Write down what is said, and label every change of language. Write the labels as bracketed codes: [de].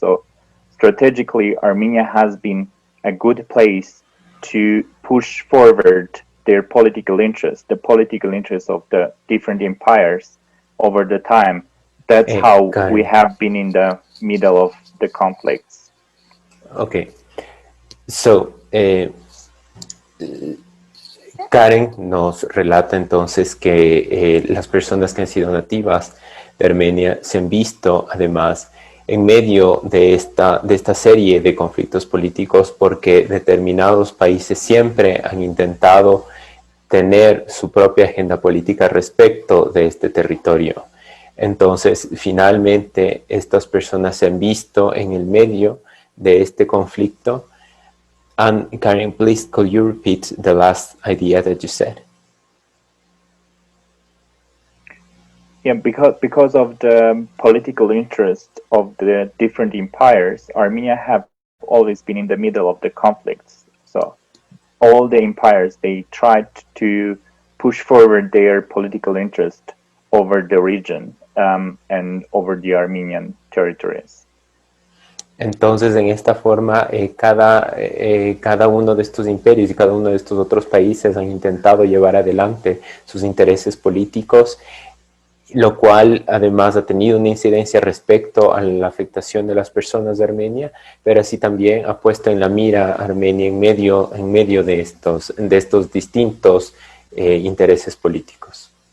[en] So strategically, Armenia has been a good place to push forward their political interest, the political interest of the different empires over the time. That's how we have been in the middle of the conflicts. Okay. [es] So, Karen nos relata entonces que las personas que han sido nativas de Armenia se han visto además en medio de esta serie de conflictos políticos porque determinados países siempre han intentado tener su propia agenda política respecto de este territorio. Entonces, finalmente, estas personas se han visto en el medio de este conflicto. [en] And Karen, please, could you repeat the last idea that you said? Yeah, because of the political interest of the different empires, Armenia have always been in the middle of the conflicts. So all the empires, they tried to push forward their political interest over the region and over the Armenian territories. [es] Entonces, en esta forma, cada uno de estos imperios y cada uno de estos otros países han intentado llevar adelante sus intereses políticos lo cual además ha tenido una incidencia respecto a la afectación de las personas de Armenia, pero así también ha puesto en la mira a Armenia en medio de estos distintos intereses políticos.